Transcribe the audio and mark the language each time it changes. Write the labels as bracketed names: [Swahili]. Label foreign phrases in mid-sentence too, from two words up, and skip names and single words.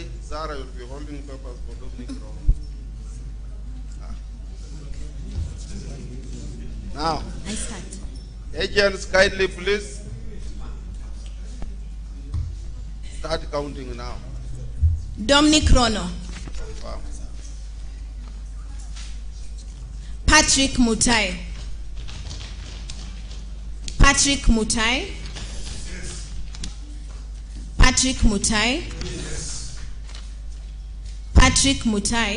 [English] Zara will be holding papers for Dominic Rono. Now, I start. Agents, kindly please start counting now. Dominic Rono. Wow. Patrick Mutai. Patrick Mutai. Patrick Mutai. Yes. Patrick Mutai.